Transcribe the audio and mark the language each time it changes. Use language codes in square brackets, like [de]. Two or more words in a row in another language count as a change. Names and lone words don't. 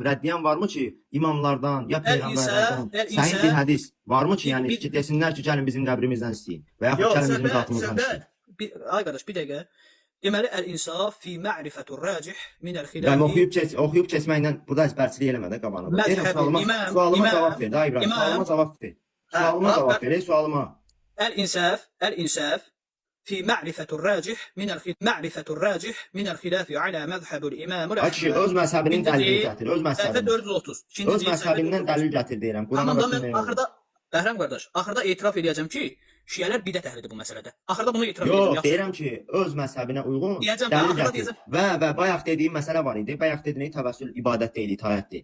[az] Rəddiyən varmı ki imamlardan ya peyğəmbərlərdən səhih bir hədis varmı ki, yəni ki desinlər ki gəlin bizim qəbrimizdən istəyin və yaxud gəlin bizim zatımızdan istəyin. Ay qardaş bir dəqiqə. Deməli əl-insaf fi ma'rifatur racih min al-xilaf. Yəni oxuyub keçməklə burada əzbərçilik eləmə də qabağına. Sualıma cavab ver, da İbrahim. Sualıma cavab ver. Sualıma cavab ver, sualıma. الإنساف في معرفة الراجح من الخلاف على مذهب الإمام Ay kişi, öz məzhəbinin dəlilini gətir, öz Səhifə məzhəbinin. 430. Öz məzhəbindən dəlil gətir deyirəm. Qurana və Tamam ben sünnəyə. axırda Bəhrəm qardaş, axırda etiraf edəcəm ki, Şiələr bidət əhlidir bu məsələdə. Axırda bunu etiraf edəcəm. Yox, yaxşı? deyirəm ki, öz məzhəbinə uyğun Deyəcəm, dəlil axırda gətir. deyəcəm. Və bayaq dediyim məsələ var idi. Bayaq dediyin təvəssül ibadət deyil, itaətdir.